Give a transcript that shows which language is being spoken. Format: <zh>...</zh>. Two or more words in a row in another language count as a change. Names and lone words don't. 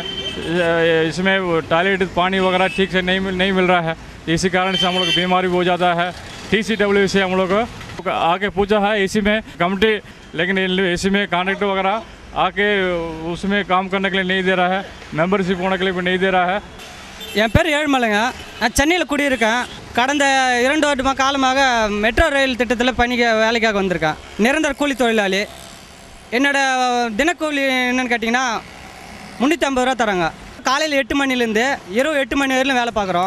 <hi>इसमें टॉयलेट पानी वगैरह ठीक से नहीं मिल रहा है। इसी कारण से हम लोग बीमारी हो जाता है। TCWF से हम लोग आके पूछा है इसी में कमेटी, लेकिन इसी में कॉन्ट्रैक्ट वगैरह आके उसमें काम करने के लिए नहीं दे रहा है, मेंबरशिप होने के लिए भी नहीं दे रहा है।</hi> <ta>என் பேர் ஏழுமலைங்க. நான் சென்னையில் குடியிருக்கேன். கடந்த 2 வருட காலமாக</ta> <en>metro rail</en> <ta>திட்டத்தில் வேலைக்காக வந்திருக்கேன். நிரந்தர கூலி தொழிலாளி. என்னோடய தினக்கூலி என்னென்னு கேட்டிங்கன்னா 350 ரூபா தராங்க. காலையில் 8 மணிலேருந்து இரவு 8 மணி வரையிலும் வேலை பார்க்குறோம்.</ta>